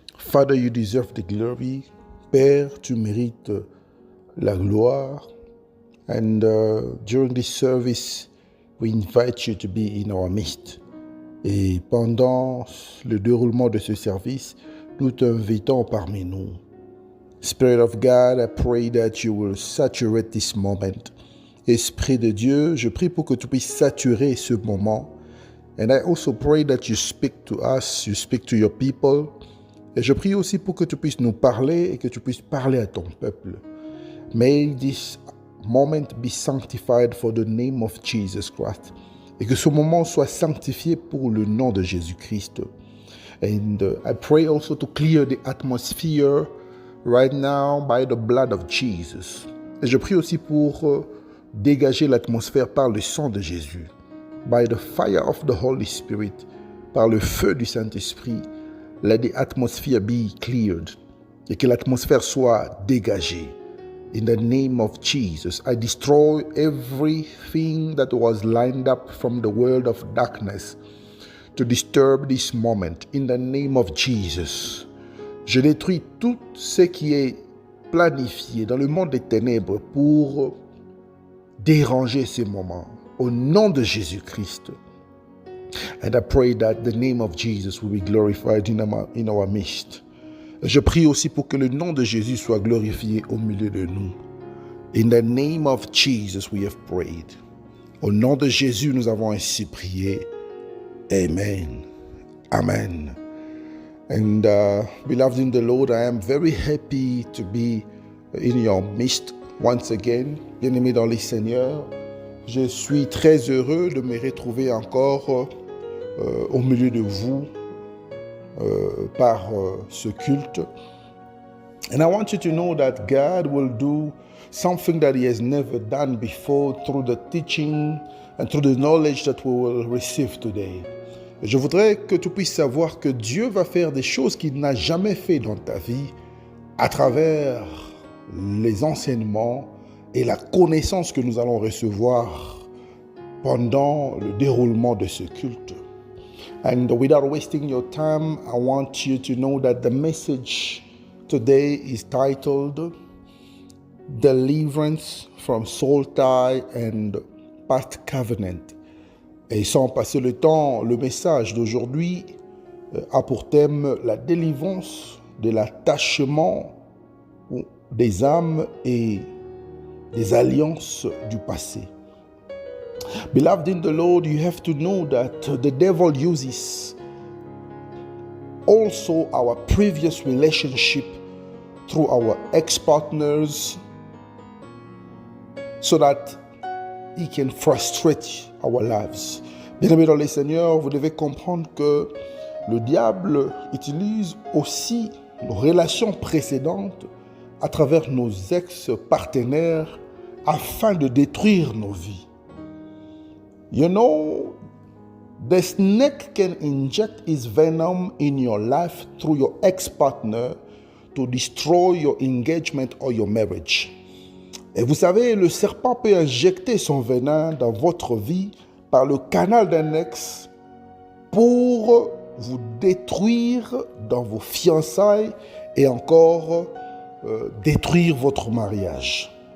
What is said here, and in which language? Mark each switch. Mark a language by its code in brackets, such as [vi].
[en] Father, you deserve the glory. [fr] Père, tu mérites la gloire. [en] And during this service, we invite you to be in our midst. [fr] Et pendant le déroulement de ce service, nous t'invitons parmi nous. [en] Spirit of God, I pray that you will saturate this moment. [fr] Esprit de Dieu, je prie pour que tu puisses saturer ce moment. [en] And I also pray that you speak to us, you speak to your people. [fr] Et je prie aussi pour que tu puisses nous parler et que tu puisses parler à ton peuple. [en] May this moment be sanctified for the name of Jesus Christ. [fr] Et que ce moment soit sanctifié pour le nom de Jésus-Christ. [en] And I pray also to clear the atmosphere right now by the blood of Jesus. [fr] Et je prie aussi pour dégager l'atmosphère par le sang de Jésus. [en] By the fire of the Holy Spirit. [fr] Par le feu du Saint-Esprit. [en] Let the atmosphere be cleared. [fr] Et que l'atmosphère soit dégagée. [en] In the name of Jesus, I destroy everything that was lined up from the world of darkness to disturb this moment. In the name of Jesus, [fr] je détruis tout ce qui est planifié dans le monde des ténèbres pour déranger ces moments. Au nom de Jésus-Christ. [en] And I pray that the name of Jesus will be glorified in our midst. [fr] Je prie aussi pour que le nom de Jésus soit glorifié au milieu de nous. [en] In the name of Jesus we have prayed. [fr] Au nom de Jésus nous avons ainsi prié. [en] Amen. Amen. And beloved in the Lord, I am very happy to be in your midst once again. [fr] Bien-aimés dans les Seigneurs, je suis très heureux de me retrouver encore au milieu de vous par ce culte. [en] And I want you to know that God will do something that He has never done before through the teaching and through the knowledge that we will receive today. [fr] Je voudrais que tu puisses savoir que Dieu va faire des choses qu'il n'a jamais fait dans ta vie à travers les enseignements et la connaissance que nous allons recevoir pendant le déroulement de ce culte. [en] And without wasting your time, I want you to know that the message today is titled Deliverance from Soul Tie and Past Covenant. [fr] Et sans passer le temps, le message d'aujourd'hui a pour thème la délivrance de l'attachement des âmes et des alliances du passé. [en] Beloved in the Lord, you have to know that the devil uses also our previous relationship through our ex-partners so that he can frustrate our lives. [fr] Bien-aimés dans le Seigneur, vous devez comprendre que le diable utilise aussi nos relations précédentes à travers nos ex-partenaires afin de détruire nos vies. [en] You know, the snake can inject its venom in your life through your ex-partner to destroy your engagement or your marriage. [fr] Et vous savez, le serpent peut injecter son venin dans votre vie par le canal d'un ex pour vous détruire dans vos fiançailles et encore détruire votre mariage.